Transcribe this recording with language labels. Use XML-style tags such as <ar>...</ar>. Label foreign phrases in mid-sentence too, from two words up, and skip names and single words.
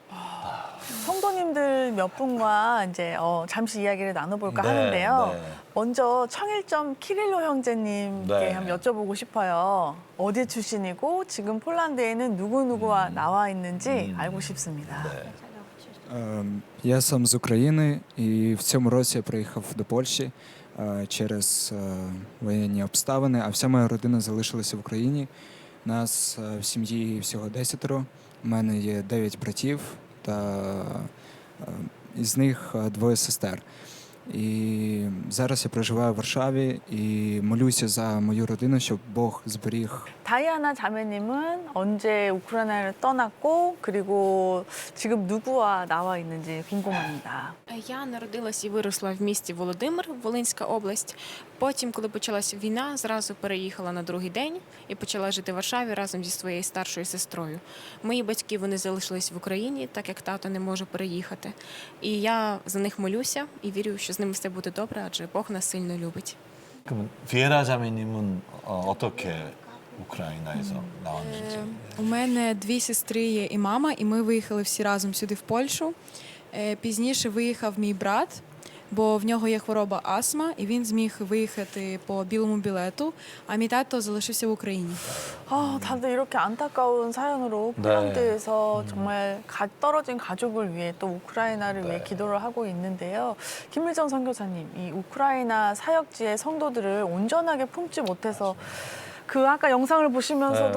<ko>성도님들 몇 분과 이제 잠시 이야기를 나눠볼까 네, 하는데요. 네. 먼저 청일점 키릴로 형제님께 네. 한번 여쭤보고 싶어요. 어디 출신이고 지금 폴란드에는 누구누구와 나와 있는지 알고 싶습니다.</ko> <uk>Я сам з України, і в цьому році я приїхав до Польщі через воєнні обставини, а вся моя родина залишилася в Україні. Нас в сім'ї всього 10. У мене є 9 братів, та із них 2 сестер. І зараз я проживаю в Варшаві і молюся за мою родину, щоб Бог зберіг.</uk> <ko>다이아나 자매님은 언제 우크라이나를 떠났고 그리고 지금 누구와 나와 있는지 궁금합니다.</ko> <uk>Я народилась і виросла в місті Володимир, Волинська область. Потім, коли почалася війна, зразу переїхала на другий день і почала жити в Варшаві разом зі своєю старшою сестрою. Мої батьки, вони залишились в Україні, так як тато не може переїхати. І я за них молюся і вірю, що з ними все буде добре, адже Бог нас сильно любить.</uk> <ko>그럼 비에라 자매님은 어떻게 우크라이나에서 나왔는지?</ko> <uk>У мене 2 сестри є і мама, і ми виїхали всі разом сюди в Польщу. Пізніше виїхав мій брат, бо в нього є хвороба астма, і він зміг виїхати по білому білету, а мій тато залишився в Україні.</uk> <ko>다들 이렇게 안타까운 사연으로 네. 폴란드에서 정말 떨어진 가족을 위해 또 우크라이나를 위해 기도를 하고 있는데요. 김일정 선교사님, 이 우크라이나 사역지의 성도들을 온전하게 품지 못해서 그 아까 영상을 보시면서도</ko>